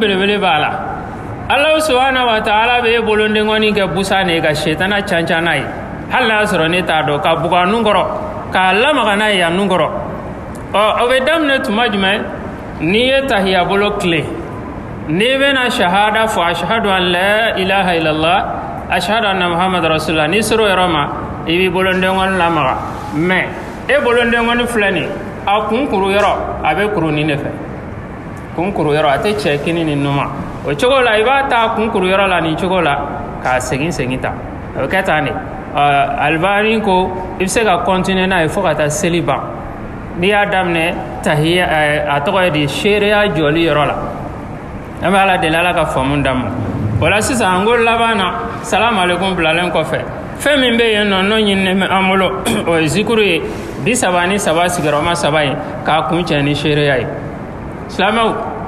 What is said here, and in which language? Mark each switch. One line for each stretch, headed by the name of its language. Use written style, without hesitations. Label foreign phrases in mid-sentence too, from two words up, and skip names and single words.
Bambara: belebele b'a la ala
Arabic: سبحانه وتعالى
Bambara: bɛ bolondenkɔni kɛ busan de ye ka setana cancan n'a ye hali n'a sɔrɔ ne t'a dɔn ka buga nun kɔrɔ k'a lamaga n'a ye yan nun kɔrɔ o bɛ daminɛ tuma jumɛn n'i ye tahiya bolo tile n'i bɛna shahada fɔ
Arabic: أشهد أن لا إله إلا الله أشهد أن محمدا رسول الله
Bambara: n'i sera o yɔrɔ ma i b'i bolondenkɔni lamaga mɛ e bolondenkɔni filɛ nin a kun kuru yɔrɔ a bɛ kuru nin de fɛ kun kuru yɔrɔ a tɛ cɛ kini ni numa o cogo la i b'a ta kun kuru yɔrɔ la nin cogo la k'a segin ta a bɛ kɛ tan de Albani ko i bɛ se ka continuer n'a ye fo ka taa seli ban n'i y'a daminɛ tahiya a tɔgɔ ye di seereya jɔli yɔrɔ la an bɛ ala deli ala ka faamu d'an ma o la sisan an ko laban na
Arabic: السلام عليكم
Bambara: bilalen kɔfɛ fɛn min bɛ yen nɔ n'o ɲininen bɛ an bolo o ye zikuru ye 33 sigiyɔrɔma 3 ye k'a kun cɛ ni seereya ye silamɛw